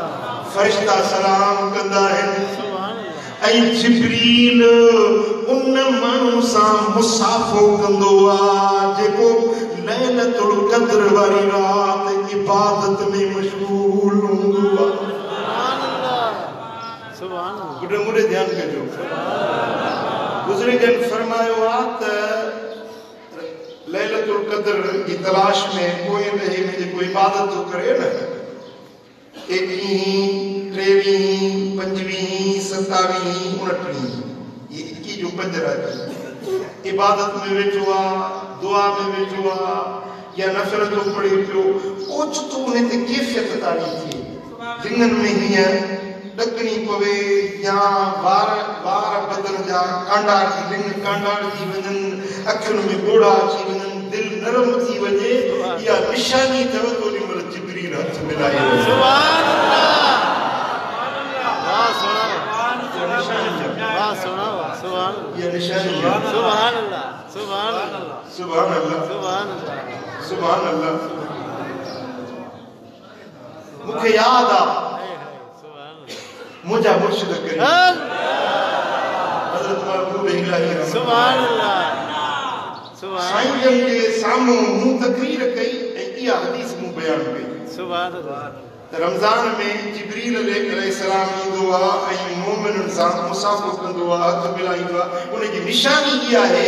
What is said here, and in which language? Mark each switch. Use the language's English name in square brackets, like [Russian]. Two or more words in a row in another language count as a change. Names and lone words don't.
[Sindhi] फरिश्ता सलाम कंदा आहिनि ऐं जिब्रील उन माण्हू सां मुसाफ़ो कंदो आहे जेको लैलतुल क़द्र वारी रात इबादत में मशगूल हूंदो आहे [Arabic] سبحان الله سبحان الله [Sindhi] गुडे मुडे ध्यान कजो बुजुर्गन फरमायो आहे त लैलतुल क़द्र की तलाश में कोई रहे में जेको इबादत तो करे न 21 23 25 27 29 ये 21 जो 5 रात इबादत में वेठो आहे दुआ में वेठो आहे या नफ़ल तो पढ़े पियो ओचितो उन ते कैफ़ियत तारी थी लिंगन में हीअं ॾकणी पवे या वार बदन जा कांडा लिंग कांडा थी वञनि अखियुनि में ॻोढ़ा अची वञनि दिलि नरम थी वञे इहा निशानी अथव त ओॾी महिल जिब्रील हथ मिलाए [Arabic] سبحان الله [Sindhi] वाह सुभान ये निशानी [Arabic] سبحان الله سبحان الله سبحان الله سبحان الله سبحان الله [Sindhi] मुझे याद आ मुझे मुर्शिद करीम हज़रत महबूब इलाही [Arabic] سبحان الله [Sindhi] सुभान साईं जन के साम्हूं मूं तकरीर कई ऐं इहा हदीस मूं बयान कई [Arabic] سبحان الله [Sindhi] रमजान में जिब्रील अलैहिस्सलाम ईंदो आहे ऐं मोमिननि सां मुसाफ़ो कंदो आहे हथ मिलाईंदो आहे उनजी निशानी इहा आहे